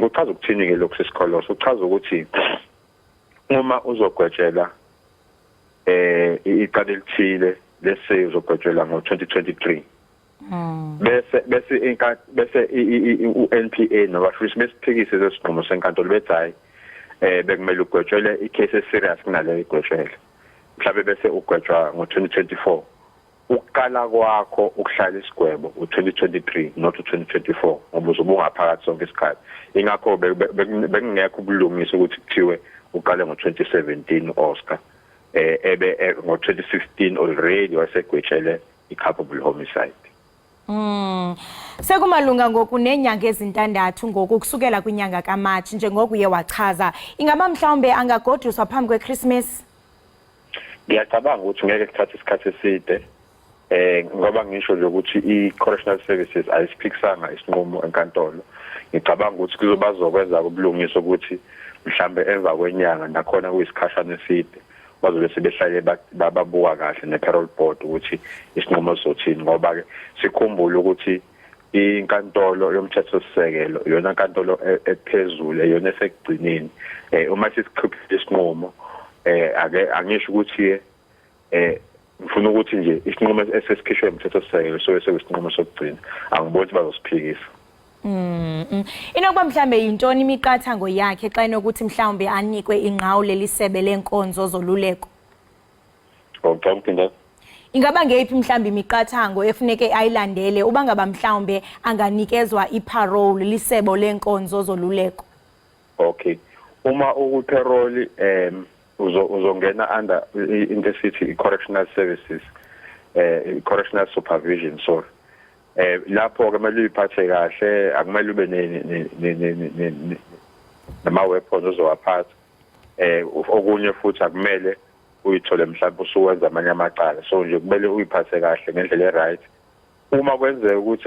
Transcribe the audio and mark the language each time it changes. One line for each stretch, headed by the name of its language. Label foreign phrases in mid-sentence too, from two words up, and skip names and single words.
Zulu: Kuchaza ukuthini-ke lokhu sesikholoso? Kuchaza ukuthi uma uzogwetshela iqala elithile lese uzogwetshela ngo2023 bese uNPA nabashisi besiphikise lesinqumo senkantolo bethi hayi bekumele ugwetshele icase eserious kunaleyo igwetshele mhlawumbe bese ugwetshwa ngo2024 ukuqala kwakho ukuhlala isigwebo u2023 not u2024 ngoba uzobungaphakathi sonke isikhathi. Ingakho bekungekho ubulungisa ukuthi kuthiwe uqale ngo2017 Oscar ebe ngo2016 already wasegwetshele i-culpable homicide.
Xhosa: Sekumalunga ngoku nenyanga ezintandathu ngoku kusukela kwinyanga kaMatshi njengoko uye wachaza ingaba mhlawumbe angagoduswa phambi kweChristmas?
Zulu: Ngiyacabanga ukuthi ngeke kuthathe isikhathi eside ngoba ngisho nje ukuthi i-correctional services ayisiphikisanga isinqumo enkantolo. Ngicabanga ukuthi bazokwenza ubulungiso ukuthi mhlambe emva kwenyanga nakhona kuyisikhashana eside bazobe sebehlale babuka kahle ne-parole board ukuthi isinqumo sothini ngoba ke sikhumbule ukuthi inkantolo yomthetho-sisekelo yona inkantolo ephezulu yona esekugcineni uma sisikhiphile isinqumo angisho ukuthi ngifuna ukuthi nje isinqumo esesikhishwe umthetho-sisekelo sobe sekuyisinqumo sokugcina angiboni ukuthi bazosiphikisa.
Xhosa: Inokuba mhlambe yintoni imiqathango yakhe xa inokuthi mhlawumbe anikwe ingqawule lisebe lenkonzo zoluleko? Ingaba ngeyiphi mhlambe imiqathango efuneke ayilandele uba ngaba mhlawumbe anganikezwa iparole lisebo lenkonzo zoluleko?
Zulu: Okay, uma ukuparole uzongena under into
English: city correctional services correctional supervision sorry.
Zulu: Lapho kumele uyiphathe kahle akumele ube nama weapons ozowaphatha okunye futhi akumele uyithole mhlawumbe usuwenza amanye amacala so nje kumele uyiphathe kahle ngendlela right uma kwenzeka ukuthi